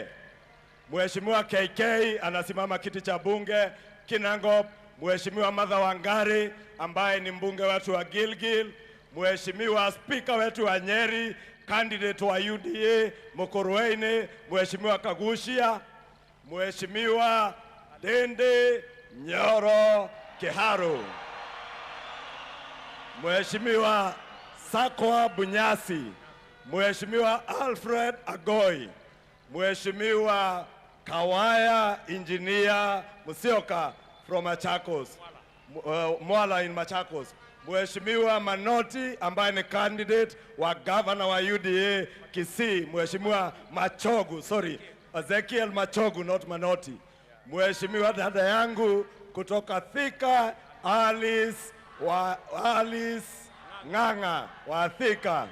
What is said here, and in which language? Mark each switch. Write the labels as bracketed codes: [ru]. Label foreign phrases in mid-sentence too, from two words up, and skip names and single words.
[sw] Mheshimiwa KK anasimama kiti cha bunge Kinangop. Mheshimiwa Martha Wangari ambaye ni mbunge wetu wa Gilgil. Mheshimiwa Speaker wetu wa Nyeri, candidate wa UDA Mukurweini, Mheshimiwa Kagushia. Mheshimiwa Dende Nyoro Kiharu. Mheshimiwa Sakwa Bunyasi. Mheshimiwa Alfred Agoi. Mheshimiwa Kawaya Engineer Musioka from Machakos, Mwala in Machakos. Mheshimiwa Manoti ambaye ni candidate wa governor wa UDA Kisii. Mheshimiwa Machogu, sorry, Ezekiel Machogu, not Manoti. Mheshimiwa dada yangu kutoka Thika, Alice Ng'ang'a wa Thika.